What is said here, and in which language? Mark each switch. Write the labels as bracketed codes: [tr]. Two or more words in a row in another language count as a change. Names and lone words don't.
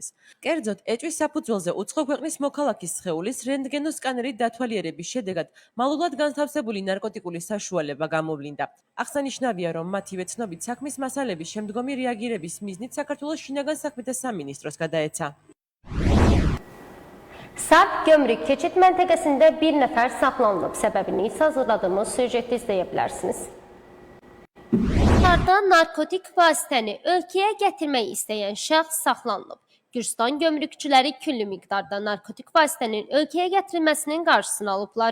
[ka] კერძოდ, ეჭვის საფუძველზე უცხო ქვეყნის მოქალაქის სხეულის რენტგენოს სკანერით დათვალიერების შედეგად მალულად განთავსებული ნარკოტიკული საშუალება გამოვლინდა. აღსანიშნავია, რომ მათივე ცნობით საქმის მასალების შემდგომი რეაგირების მიზნით საქართველოს შინაგან საქმეთა სამინისტროს გადაეცა. [az] Sarp gömrük keçid məntəqəsində bir nəfər saxlanılıb. Səbəbini isə hazırladığımız süjetdə izləyə bilərsiniz. Sarda narkotik vasitəni ölkəyə gətirmək istəyən şəxs saxlanılıb. Gürcistan gömrükçüləri küllü miqdarda narkotik vasitənin ölkəyə gətirilməsinin qarşısını alıblar.